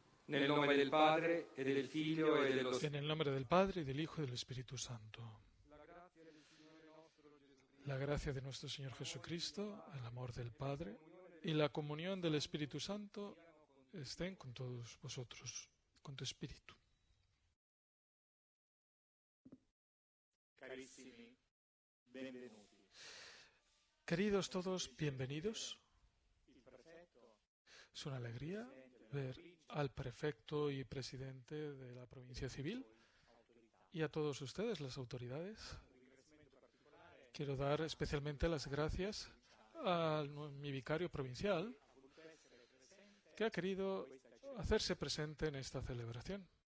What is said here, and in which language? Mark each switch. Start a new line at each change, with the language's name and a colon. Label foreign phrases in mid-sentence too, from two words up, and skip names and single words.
Italian: Nel nome del Padre, e del Figlio, e dello
Spanish: En el nombre del Padre, y del Hijo, y del Espíritu Santo. La gracia de nuestro Señor Jesucristo, el amor del Padre y la comunión del Espíritu Santo estén con todos vosotros, con tu espíritu.
Italian: Carissimi, benvenuti.
Spanish: Queridos todos, bienvenidos. Es una alegría ver al prefecto y presidente de la provincia civil y a todos ustedes, las autoridades. Quiero dar especialmente las gracias a mi vicario provincial, que ha querido hacerse presente en esta celebración.